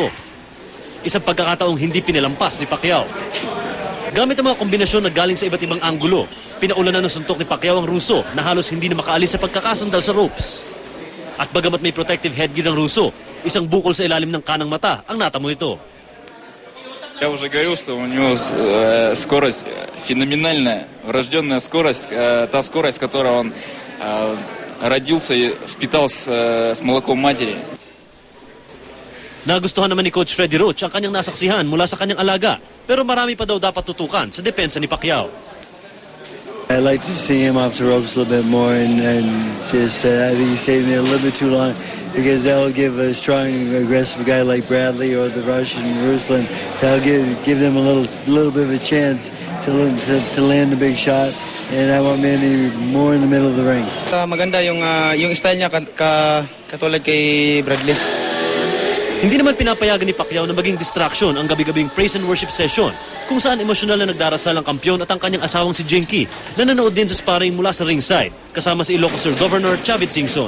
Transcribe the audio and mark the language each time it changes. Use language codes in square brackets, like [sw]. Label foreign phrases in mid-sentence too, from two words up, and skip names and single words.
[tl] Isang pagkakataong hindi pinalampas ni Pacquiao. Gamit ang mga kombinasyon na galing sa iba't ibang anggulo, pinaulanan ng suntok ni Pacquiao ang Ruso na halos hindi na makaalis sa pagkakasandal sa ropes. At bagamat may [en] protective headgear [tl] ng Ruso, isang bukol sa ilalim ng kanang mata ang natamo nito. [ru] Я уже говорил, что у него скорость феноменальная, врожденная скорость, та скорость, с которой он родился и впитался с молоком матери. [tl] Nagustuhan naman ni Coach Freddie Roach ang kanyang nasaksihan mula sa kanyang alaga, pero marami pa daw dapat tutukan sa depensa ni Pacquiao. [en] I'd like to see him off the ropes a little bit more and just I think he's saving it a little bit too long because that'll give a strong, aggressive guy like Bradley or the Russian Ruslan, that'll give them a little bit of a chance to land a big shot. And I want Manny more in the middle of the ring. [tl] Maganda yung style niya katulad kay Bradley. Hindi naman pinapayagan ni Pacquiao na maging distraction ang gabi-gabing [en] praise and worship session [tl] kung saan emosyonal na nagdarasal ang kampyon at ang kanyang asawang si Jenky na nanood din sa sparring mula sa ringside kasama si Ilocos Sur Governor Chavit Singson.